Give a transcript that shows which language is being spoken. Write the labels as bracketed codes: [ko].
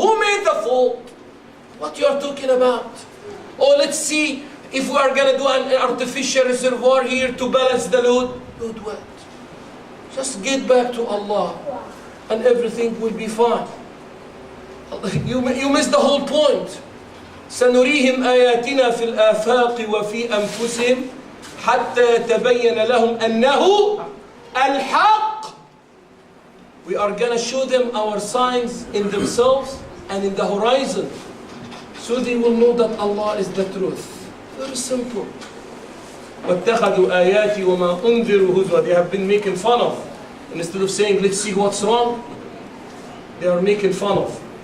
[en] Who made the fault? What you are talking about? Oh, let's see if we are going to do an artificial reservoir here to balance the load. Load what? Just get back to Allah and everything will be fine. You missed the whole point. [ar] سنريهم آياتنا في الآفاق وفي أنفسهم حتى يتبين لهم أنه الحق. [en] We are going to show them our signs in themselves and in the horizon, so they will know that Allah is the truth. Very simple. [ar] وَاتَّخَذُوا آيَاتِي وَمَا أُنذِرُوا هُزُوًا. [en] They have been making fun of. And instead of saying, let's see what's wrong, they are making fun of.